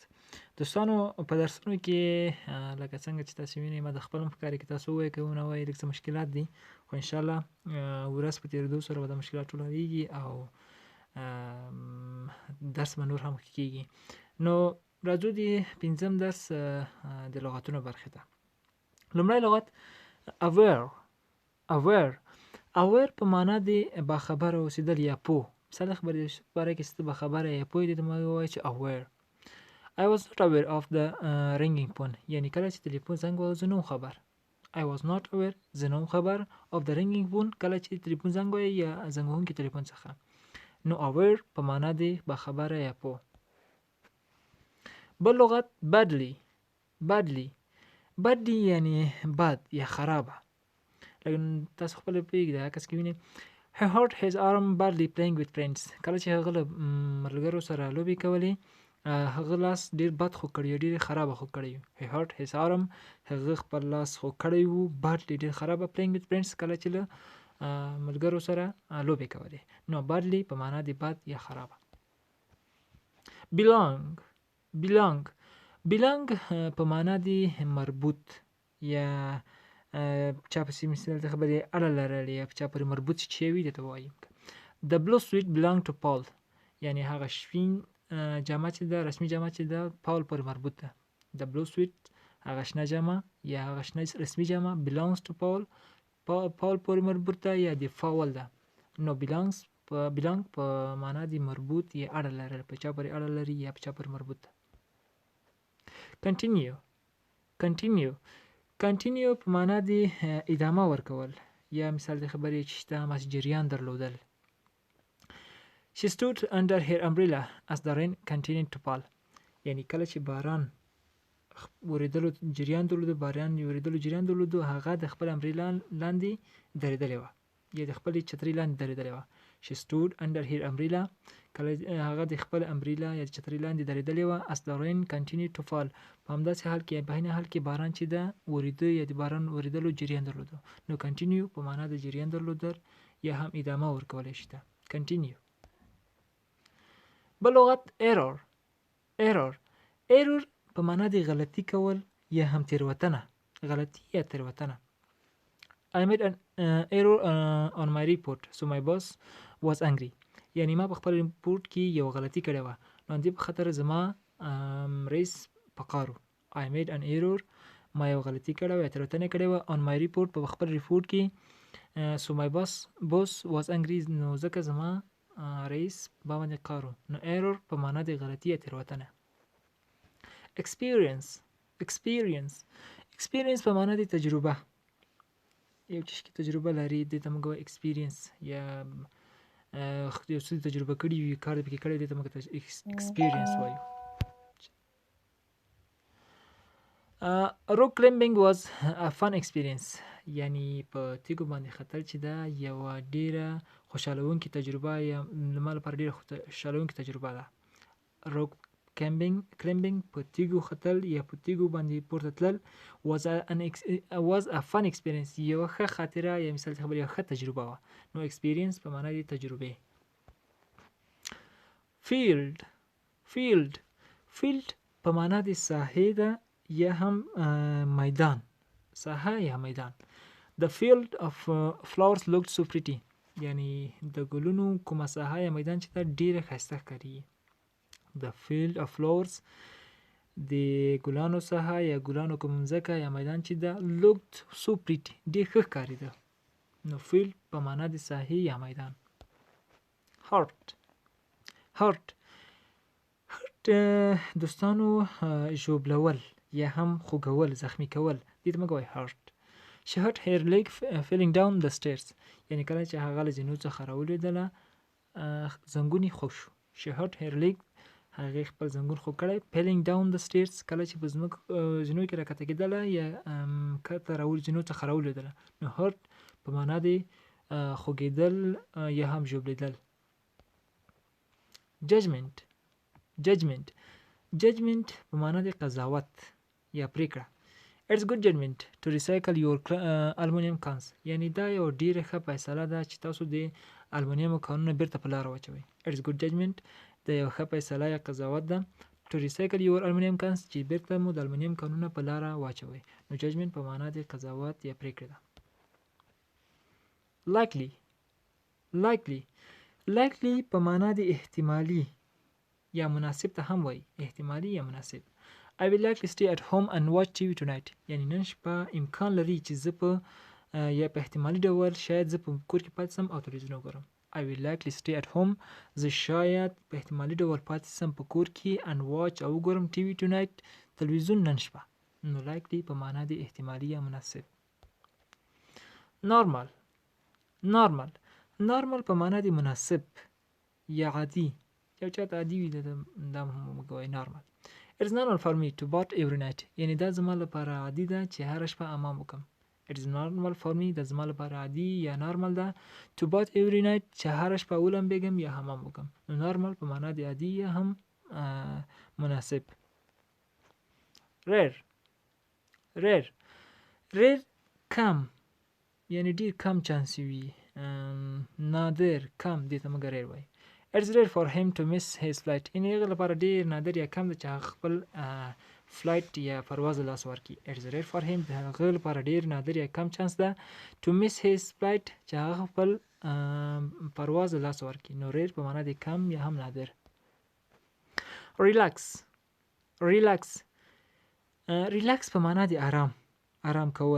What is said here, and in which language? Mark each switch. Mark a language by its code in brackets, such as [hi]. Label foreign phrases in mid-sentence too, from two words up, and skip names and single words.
[ps] دوستانو په درسونو کې لکه څنګه چې تاسو وینئ ما د خپل هم ښکاري که تاسو ووایئ که ونه وایئ لږ څه مشکلات دي، خو انشاءالله ورځ په تېرېدو سره به دا مشکلات ټول حلېږي او درس به نور هم ښه کېږي. نو راځو د 5م درس د لغاتونو برخې ته. لومړی لغت aware په معنا د باخبره اوسېدل یا پوه. مثال خبرې باره کې ته باخبره یا پوه دې ته ما ووایي چې aware. [en] I was not aware of the ringing phone. [ps] یعنی کله چې تلیفون زنګ وهه زه نه وم خبر. [en] I was not aware [ps] زه نه وم خبر [en] of the ringing phone [ps] کله چې تلیفون زنګ وهي یا زنګ وهونکي تلیفون څخه. نو aware په معنا د باخبره یا پوه. بل لغت badly یعنی بد یا خرابه. لکه تاسو خپل پوهیږئ د عکس کې وینئ [en] he hurt his arm badly playing with friends. [ps] کله چې هغه له ملګرو سره لوبې کولې هغه لاس ډېر بد خو کړی ډېر خرابه خو کړی. [en] he hurt his arm [ps] هغه خپل لاس خو کړی وو badly ډېر خرابه [en] playing with friends [ps] کله چې له ملګرو سره لوبې کولې. نو badly په معنا د بد یا خرابه. belong په معنا د مربوط یا چا پسې مثال ته خبرې اړه لرل یا چا پورې مربوط چې وي دې ته وایي. [en] The blue suit belonged to Paul. [ps] یعنی هغه شپین جامه چې ده رسمي جامه چې ده پاول پورې مربوط ده. [en] The blue suit [ps] هغه شنه جامه یا هغه شنه رسمي جامه [en] belongs to Paul [ps] پورې مربوط ده یا د فاول ده. نو belong په معنا د مربوط یا اړه لرل په چا پورې اړه لري یا په چا پورې مربوط ده. continue په معنا د ادامه ورکول یا مثال د خبرې چې شته هماس جریان درلودل. [en] She stood under her umbrella as the rain continued to fall. [ps] یعنی کله چې باران ورېدلو جریان درلوده باران ورېدلو جریان درلوده هغه د خپل امبریلا لاندې درېدلې وه یا د خپلې چترۍ لاندې درېدلې وه. [en] She stood under her umbrella [ps] کله هغه د خپل امبریلا یا د چترۍ لاندې درېدلې وه [en] as the rain continued to fall [ps] په همداسې حال کې په عین حال کې باران چې ده ورېده یا د باران ورېدلو جریان درلوده. نو continue په معنا د جریان درلودل یا هم ادامه ورکولی شي ده. continue. بل لغت error په معنا د غلطي کول یا هم تېروتنه غلطي یا تېروتنه. [en] I made an error on my report so my boss was angry. [ps] یعنی ما په خپل ریپورټ کې یو غلطي کړې وه نو دې په خاطر زما رئیس په قارو. [en] I made an error [ps] ما یو غلطي کړې وه یا تېروتنه کړې وه [en] on my report [ps] په خپل ریپورټ کې [en] so my boss was angry [ps] نو ځکه زما رئیس باندې قارو. نو error په معنا د غلطي یا تېروتنه. experience په معنا د تجربه یو چې تجربه لري دې ته موږ وایو experience یا یو څه تجربه کړي وي کار دې پکې کړی دې ته موږ experience وایو. [en] rock climbing was a fun experience. [ps] یعنی په تیږو باندې ختل چې ده یوه ډېره خوشحالوونکې تجربه یا زما لپاره ډېره خوشحالوونکې تجربه ده. [en] rock climbing [ps] په تیږو ختل یا په تیږو باندې پورته تلل [en] was a fun experience [ps] یوه ښه خاطره یا مثال ته خبرې یوه ښه تجربه وه. نو experience په معنا د تجربې. field په معنا د ساحې ده یا هم میدان ساحه یا میدان. [en] The field of flowers looked so pretty. [ps] یعنی د ګلونو کومه ساحه یا میدان چې ده ډېره ښایسته ښکاري. [en] The field of flowers [ps] د ګلانو ساحه یا ګلانو کوم ځمکه یا میدان چې ده [en] looked so pretty [ps] ډېر ښه ښکارېده. نو field په معنا د ساحې یا میدان. hurt دوستانو ژوبلول یا هم خوږول زخمی کول دې ته موږ وایو hurt. [en] She hurt her leg falling down the stairs. [ps] یعنی کله چې هغه له زینو څخه راولوېدله زنګون یې خوږ شو. [en] She hurt her leg [ps] هغې خپل زنګون خوږ کړی. falling down the stairs کله چې په زینو کې راکښته کېدله یا زینو څخه راولوېدله. نو hurt په معنا د خوږېدل یا هم ژوبلېدل. judgment په معنا د قضاوت یا پریکړه. [en] It's good judgment to recycle your aluminum cans. [ps] یعنی دا یو ډیره ښه فیصله ده چې تاسو د المونیم کانونه بیرته په لار واچوئ. [en] It's good judgment [ps] د یو ښه فیصله یا قضاوت ده [en] to recycle your aluminum cans [ps] چې بیرته مو د المونیم کانونه په لار واچوئ. نو judgment په معنا د قضاوت یا پریکړه ده. likely په معنا د احتمالي یا مناسب ته هم وایي. احتمالي یا مناسب. [en] I will likely stay at home and watch TV tonight. [ps] یعنی نن شپه امکان لري چې زه په یا په احتمالي ډول شاید زه په کور کې پاتې سم او تلویزیون وګورم. [en] I will likely stay at home. [ps] زه شاید په احتمالي ډول پاتې سم په کور کې [en] and watch [ps] او وګورم [en] TV tonight [ps] تلویزیون نن شپه. نو likely په معنا د احتمالي یا مناسب. normal په معنا د مناسب یا عادي. یو چاته عادي وي دا هم کوي normal. [en] It's normal for me to bath every night. [ps] یعنی دا زما لپاره عادي ده چې هر شپه حمام وکم. [en] It's normal for me [ps] دا زما لپاره عادي یا normal ده [en] to bath every night [ps] چې هر شپه ولمبېږم یا حمام وکم. نو normal په معنا د عادي یا هم مناسب. rare کم یعنی ډیر کم چانس وي. نادر کم دې ته موږ rare وایي. [en] It's rare for him to miss his flight. [ps] یعنی هغه لپاره ډیر نادر یا کم ده چې هغه خپل فلایټ یا پرواز له لاسه ورکړي. [en] It's rare for him [ps] د هغه لپاره ډیر نادر یا کم چانس ده [en] to miss his flight [ps] چې هغه خپل پرواز له لاسه ورکړي. نو rare په معنا د کم یا هم نادر. relax په معنا د آرام کول.